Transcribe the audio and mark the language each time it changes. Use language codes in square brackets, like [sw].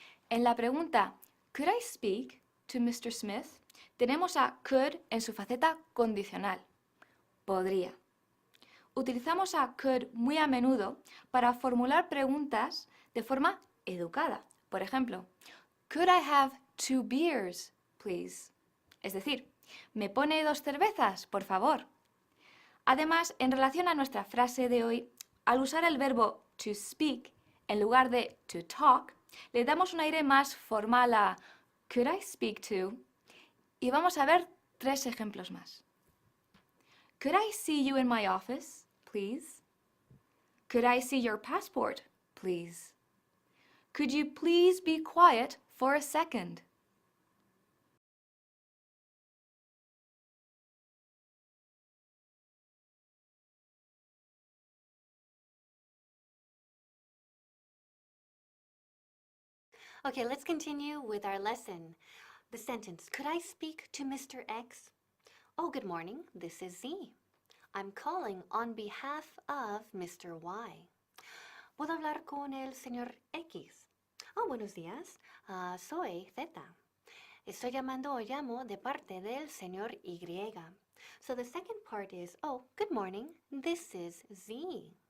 [es] En la pregunta, [en] ¿could I speak to Mr. Smith? [es] Tenemos a could en su faceta condicional. Podría. Utilizamos a could muy a menudo para formular preguntas de forma educada. Por ejemplo, [en] could I have 2 beers, please? [es] Es decir, ¿me pone 2 cervezas, por favor? Además, en relación a nuestra frase de hoy, al usar el verbo to speak en lugar de to talk, le damos un aire más formal a [en] could I speak to? [es] Y vamos a ver 3 ejemplos más. [en] Could I see you in my office, please? Could I see your passport, please? Could you please be quiet for a second? Okay, let's continue with our lesson. The sentence, could I speak to Mr. X? Oh, good morning, this is Z. I'm calling on behalf of Mr. Y. [es] ¿Puedo hablar con el señor X? Oh, buenos días, soy Z. Estoy llamando o llamo de parte del señor Y. [en] So the second part is, oh, good morning, this is Z.